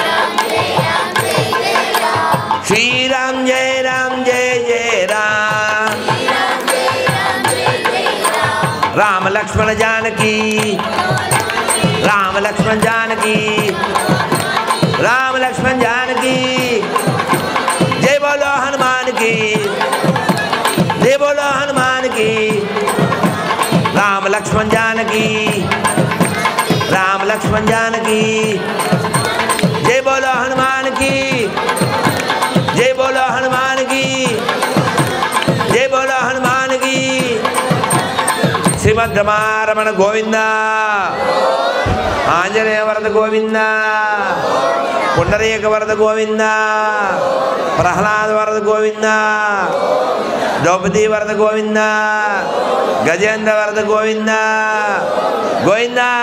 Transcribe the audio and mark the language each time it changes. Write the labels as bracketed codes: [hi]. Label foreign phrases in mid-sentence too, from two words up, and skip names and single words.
[sa] శ్రీరామ్ జయ రామ్ జయ జయ రామ్. రామ లక్ష్మణ జానకి, రామ లక్ష్మణ జానకి, రామ లక్ష్మణ జానకి. [hi] जय बोलो हनुमान की, जय बोलो हनुमान की. राम लक्ष्मण जानकी, राम लक्ष्मण जानकी. जय बोलो हनुमान की, जय बोलो हनुमान की, जय बोलो हनुमान की. [sa] श्रीमद् శ్రీమద్రమారమణ గోవింద, ఆంజనేయ వరద గోవింద, పుండరీక వరద గోవింద, ప్రహ్లాద వరద గోవింద, ద్రౌపదీ వరద గోవింద, గజేంద్ర వరద గోవింద గోవింద.